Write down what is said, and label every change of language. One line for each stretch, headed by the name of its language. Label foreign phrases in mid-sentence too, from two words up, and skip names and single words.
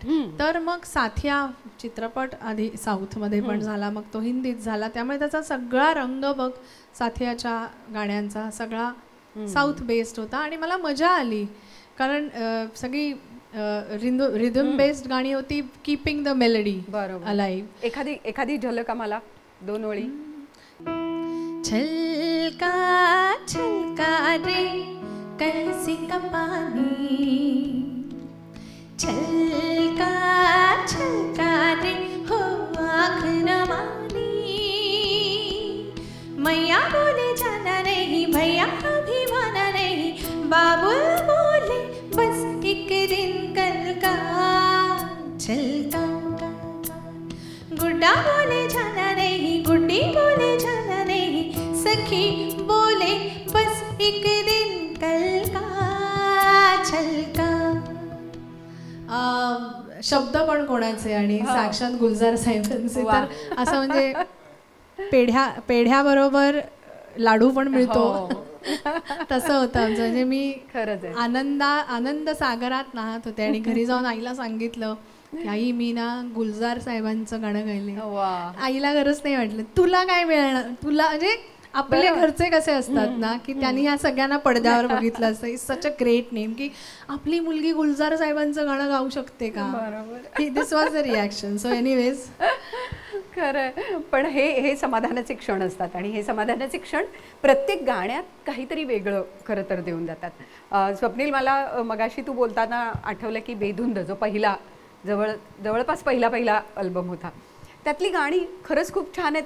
Marathi: तर मग साथिया चित्रपट आधी साऊथमध्ये पण झाला, मग तो हिंदीत झाला, त्यामुळे त्याचा सगळा रंग बघ साथियाच्या गाण्यांचा सगळा
English: south based
Marathi: होता. आणि मला मजा आली कारण सगळी
English: rhythm based
Marathi: गाणी होती,
English: keeping the melody alive.
Marathi: एखादी झलक आम्हाला 2 ओळी.
Hindi: छलका छलका रे कलसी का पानी, छलका छलका रे हो आँख नमानी, मैया बोले जाना नहीं, भैया अभी माना नहीं, बाबुल बोले बस एक दिन कल का, छलका गुड्डा बोले जाना नहीं, गुड्डी बोले जाना नहीं, सखी बोले बस एक दिन कल का, छलका.
Marathi: शब्द पण कोणाचे आणि साक्षात गुलजार साहेबांचे. तर असं म्हणजे पेढ्याबरोबर लाडू पण मिळतो तसं होतं आमचं. म्हणजे मी खरंच आनंद सागरात नाहत होते आणि घरी जाऊन आईला सांगितलं की आई मी ना गुलजार साहेबांचं गाणं गायले. आईला गरज नाही वाटलं, तुला काय मिळणार, तुला म्हणजे आपले घरचे कसे असतात ना की त्यांनी ह्या सगळ्यांना पडद्यावर बघितलं असतं.
English: It's such a great name
Marathi: की आपली मुलगी गुलजार साहेबांचं गाणं गाऊ शकते का.
English: This was the reaction. So anyways
Marathi: खरं. पण हे समाधानाचे क्षण असतात आणि हे समाधानाचे क्षण प्रत्येक गाण्यात काहीतरी वेगळं खरं तर देऊन जातात. स्वप्नील, मला मगाशी तू बोलताना आठवलं की बेधुंद जो पहिला जवळपास पहिला अल्बम होता, त्यातली गाणी खरंच खूप छान आहेत.